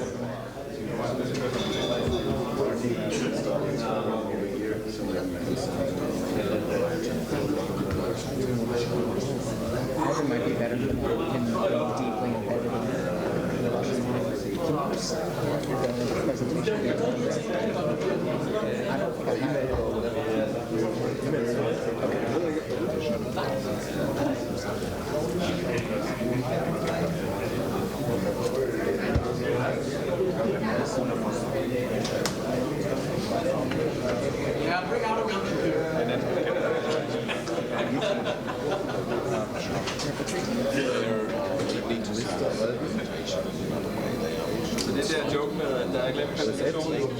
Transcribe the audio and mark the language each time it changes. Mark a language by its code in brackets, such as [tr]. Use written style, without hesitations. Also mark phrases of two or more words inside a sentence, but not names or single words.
[en] Either might be better than him being deeply embedded I don't think I have it. Yeah, bring out a real [da] Så det der joke med, at der er glemt præsentationen.